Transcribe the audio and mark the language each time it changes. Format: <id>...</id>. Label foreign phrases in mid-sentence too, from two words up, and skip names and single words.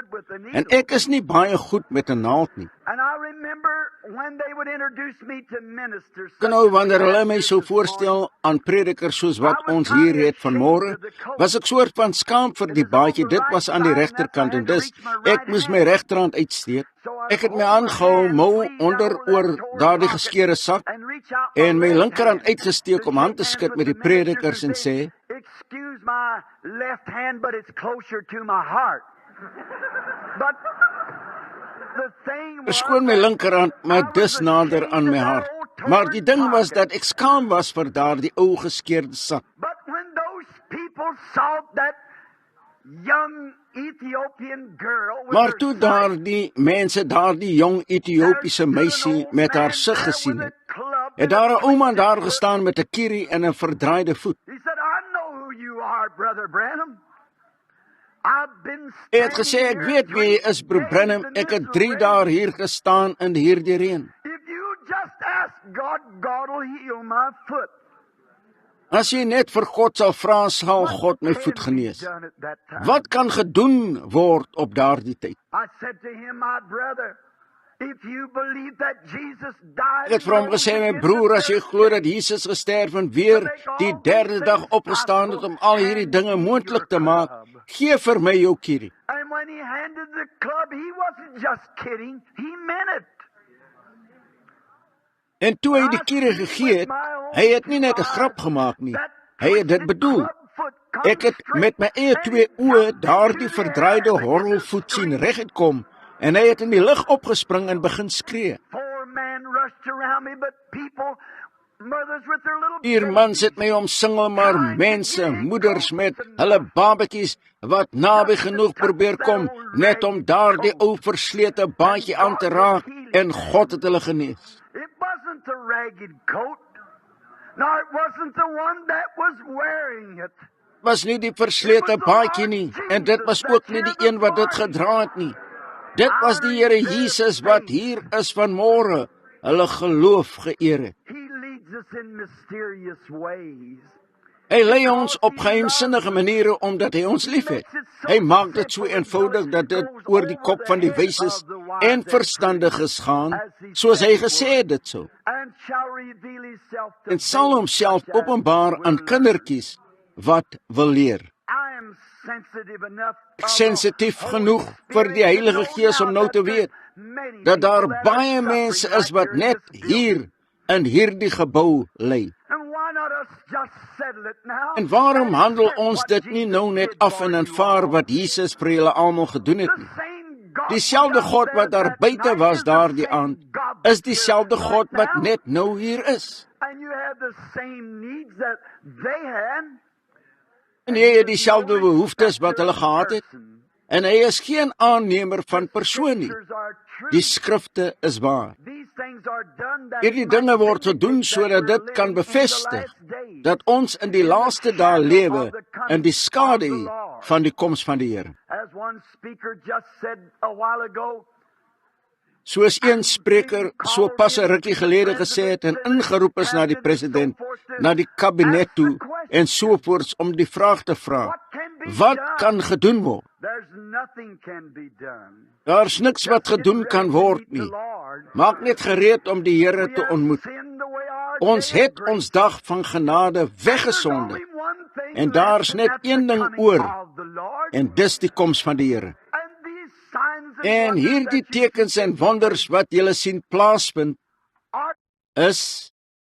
<af>En ek is nie baie goed met 'n naald nie. Nou wanneer hulle my sou voorstel aan predikers soos wat ons hier het vanmôre, was ek soort van skaam vir die baadjie. Dit was aan die regterkant en dus ek moes my regterhand uitsteek. Ek het my aangehou mou onder oor daardie geskeurde sak en my linkerhand uitgesteek om hand te skud met die predikers en sê,</af> <en>"Excuse my left hand, but it's closer to my heart."</en> <af>Verskoon my linkerhand, maar dis nader aan my hart. Maar die ding was dat ek skaam was vir daardie ou geskeurde sak.</af> <en>But when those people saw that young Ethiopian girl with</en> <af>Maar</af> <en>her</en> <af>toe</af> <en>sight,</en> <af>daardie mense daardie jong Ethiopiese meisie met haar sig gesien het daar 'n ouma daar gestaan met 'n kierie en 'n verdraaide voet.</af> <en>He said, I know who you are, Brother Branham. I've been</en> <af>Hy het gesê, ek weet wie jy is, broer Branham, ek het 3 dae hier gestaan in hierdie reën.</af> <en>If you just ask God, God will heal my foot.</en> <af>As jy net vir God sal vra, sal God my voet genees. Wat kan gedoen word op daardie tyd?</af> <en>I said to him, my brother, if you believe that Jesus died,</en> <af>Ek het vir hom gesê, my broer, as jy glo dat Jesus gesterf en weer die 3de dag opgestaan het om al hierdie dinge moontlik te maak, gee vir my jou kierie.</af> <en>and when he handed the club, he wasn't just kidding, he meant it.</en> <af>En toe hy die kierie gegee het, hy het nie net 'n grap gemaak nie, hy het dit bedoel. Ek het met my eie 2 oë daardie verdraaide horrelvoet sien reguit kom, en hy het in die lug opgespring en begin skree.</af> <en>4 men rushed around me, but people, mothers with their little</en> <af>4 mans het my omsingel, maar mense, moeders met hulle babatjies wat naby genoeg probeer kom, net om daardie ou verslete baadjie aan te raak, en God het hulle genees.</af> <en>It wasn't the ragged coat. No, it wasn't the one that was wearing it.</en> <af>Was nie die verslete baadjie nie, en dit was ook nie die een wat dit gedra het nie. Dit was die Here Jesus wat hier is vanmôre, hulle geloof geëer het.</af> <en>He leads us in mysterious ways.</en> <af>Hy lei ons op geheimsinnige maniere omdat hy ons liefhet. Hy maak dit so eenvoudig dat dit oor die kop van die wyses en verstandiges gaan, soos hy gesê het dit sou.</af> <en>And shall reveal himself to</en> <af>En sal homself openbaar aan kindertjies wat wil leer.</af> <en>I am sensitive enough.</en> <af>Ek sensitief genoeg vir die Heilige Gees om nou te weet dat daar baie mense is wat net hier in hierdie gebou lê.</af> <en>And why not us just settle it now?</en> <af>En waarom handel ons dit nie nou net af en aanvaar wat Jesus vir julle almal gedoen het nie? Dieselfde God wat daar buite was daardie aand, is dieselfde God wat net nou hier is.</af> <en>And you have the same needs that they had.</en> <af>En jy het dieselfde behoeftes wat hulle gehad het. En hy is geen aannemer van persoon nie. Die skrifte is waar. Hierdie dinge word gedoen sodat dit kan bevestig dat ons in die laaste dae lewe in die skadu van die koms van die Here.</af> <en>As one speaker just said a while ago,</en> <af>Soos een spreker so pas 'n rukkie gelede gesê het en ingeroep is na die president, na die kabinet toe en sovoorts om die vraag te vra: wat kan gedoen word?</af> <en>there's nothing can be done.</en> <af>Daar's niks wat gedoen kan word nie. Maak net gereed om die Here te ontmoet. Ons het ons dag van genade weggesonde en daar's net een ding oor, en dis die koms van die Here. En hierdie tekens en wonders wat julle sien plaasvind, is</af>